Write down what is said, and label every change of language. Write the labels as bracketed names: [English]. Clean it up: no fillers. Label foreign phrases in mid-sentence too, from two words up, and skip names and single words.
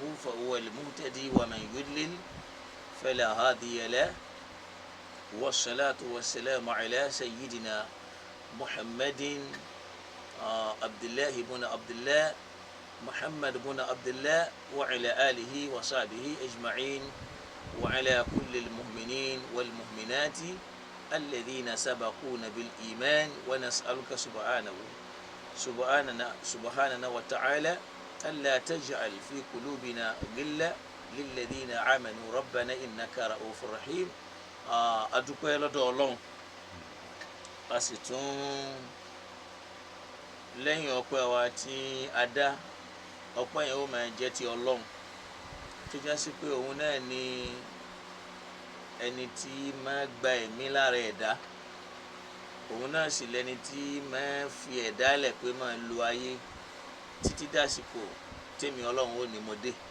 [Arabic] فهو المهتدي ومن يضلل فلا هادي له والصلاة والسلام على سيدنا محمد عبد الله بن عبد الله محمد بن عبد الله وعلى آله وصحبه أجمعين وعلى كل المؤمنين والمؤمنات الذين سبقونا بالإيمان ونسألك سبحاننا وتعالى ألا تجعل في قلوبنا غلا للذين آمنوا ربنا إنك رؤوف رحيم [Yoruba] adúpẹ́ lọ́dọ̀ Ọlọ́run a sì tún lẹ́yìn ọpẹ́ wa tí a dá ọpẹ́ yẹn ó máa jẹ́ ti Ọlọ́run tó já sí pé òun náà ni ẹni tí máa gba ẹ̀mí lára ẹ̀dá òun náà sì lẹni tí máa fi ẹ̀dá lẹ̀ pé máa lo ayé títí dásìkò tèmi Ọlọ́run ó ní mo dé